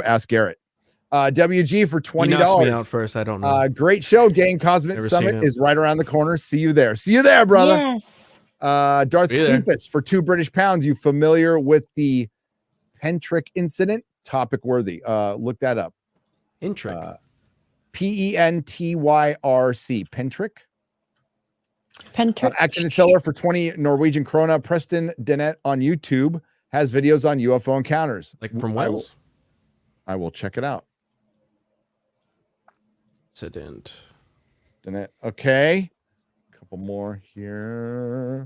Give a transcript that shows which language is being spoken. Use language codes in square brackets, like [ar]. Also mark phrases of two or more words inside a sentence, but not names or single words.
[en] Ask Garrett. WG for $20. He knocks me out first. I don't know. Great show, gang. Cosmic Never seen Summit it. is right around the corner. See you there. See you there, brother. Yes. Darth Be there. Cleefus for £2 British. You familiar with the Pentrick incident, topic worthy. Look that up. Intric. PentyRC. Pentrick. Pentrick. Accident seller for 20 Norwegian krona. Preston Dennett on YouTube has videos on UFO encounters. Like from Wales? I will check it out. Accident. Dennett. Okay. Couple more here.